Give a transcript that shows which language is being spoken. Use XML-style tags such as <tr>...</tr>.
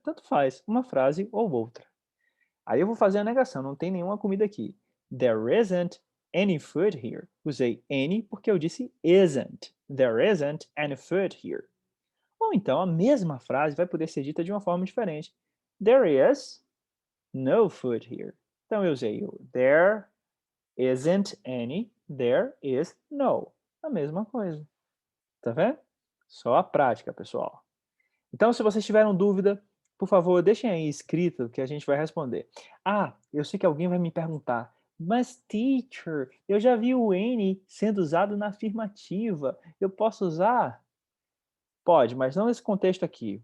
<pt>Tanto faz, uma frase ou outra. Aí eu vou fazer a negação, não tem nenhuma comida aqui.</pt> <en>There isn't any food here.</en> <pt>Usei any porque eu disse isn't.</pt> <en>There isn't any food here.</en> <pt>Ou então a mesma frase vai poder ser dita de uma forma diferente.</pt> <en>There is no food here.</en> <pt>Então eu usei o</pt> <en>there isn't any, there is no.</en> <pt>A mesma coisa. Tá vendo? Só a prática, pessoal. Então, se vocês tiveram dúvida, por favor, deixem aí escrito que a gente vai responder. Ah, eu sei que alguém vai me perguntar, mas teacher, eu já vi o N sendo usado na afirmativa. Eu posso usar? Pode, mas não nesse contexto aqui.</pt>